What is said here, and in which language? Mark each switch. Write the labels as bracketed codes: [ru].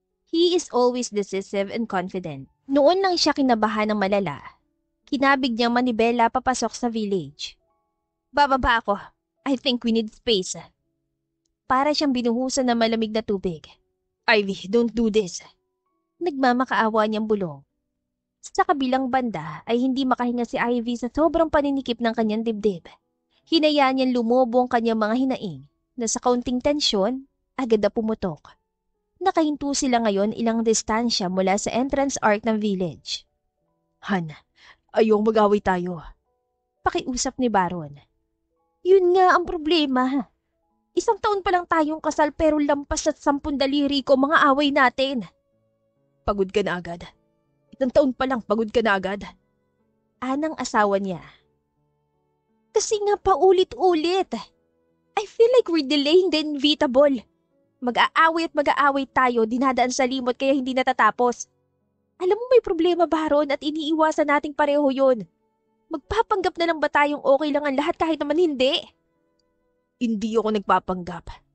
[en] He is always decisive and confident. [tl] Noon lang siya kinabahan ng malala. Kinabig niyang manibela papasok sa village. Bababa ako. [en] I think we need space. [tl] Para siyang binuhusan ng malamig na tubig. [en] Ivy, don't do this. [tl] Nagmamakaawa niyang bulong. Sa kabilang banda ay hindi makahinga si Ivy sa sobrang paninikip ng kanyang dibdib. Hinayaan niyang lumobo ang kanyang mga hinaing na sa kaunting tensyon, agad na pumutok. Nakahinto sila ngayon ilang distansya mula sa entrance arc ng village. Han, ayong mag-away tayo. Pakiusap ni Baron. Yun nga ang problema. Isang taon pa lang tayong kasal pero lampas at 10 daliri ko mga away natin. Pagod ka na agad. Isang taon pa lang, pagod ka na agad. Anang asawa niya. Kasi nga paulit-ulit. [en] I feel like we're delaying the inevitable. [tl] Mag-aaway at mag-aaway tayo, dinadaan sa limot kaya hindi natatapos. Alam mo may problema, Baron, at iniiwasan nating pareho yun. Magpapanggap na lang ba tayong okay lang ang lahat kahit naman hindi? Hindi ako nagpapanggap.